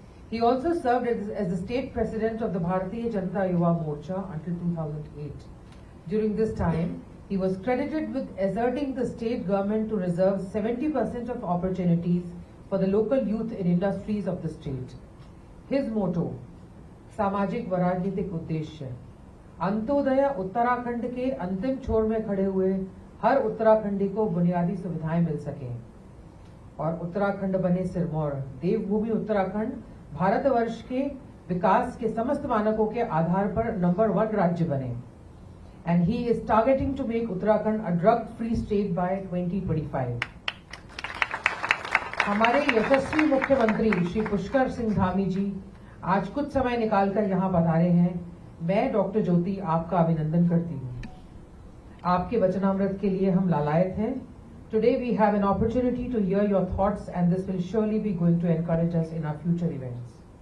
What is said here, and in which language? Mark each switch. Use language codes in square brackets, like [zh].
[en] He also served as the state president of the Bharatiya Janata Yuva Morcha until 2008. During this time, he was credited with asserting the state government to reserve 70% of opportunities for the local youth in industries of the state. His motto, [hi] सामाजिक व राजनीतिक उद्देश्य, अंत्योदय उत्तराखंड के अंतिम छोर में खड़े हुए हर उत्तराखंडी को बुनियादी सुविधाएं मिल सकें और उत्तराखंड बने सिरमौर, देवभूमि उत्तराखंड भारतवर्ष के विकास के समस्त मानकों के आधार पर नंबर 1 राज्य बने. [en] And he is targeting to make Uttarakhand a drug-free state by 2025. [hi] हमारे यशस्वी मुख्यमंत्री श्री पुष्कर सिंह धामी जी आज कुछ समय निकालकर यहाँ पधारे हैं. मैं डॉक्टर ज्योति आपका अभिनंदन करती हूँ. आपके वचनामृत के लिए हम लालायत हैं. [en] Today we have an opportunity to hear your thoughts and this will surely be going to encourage us in our future events.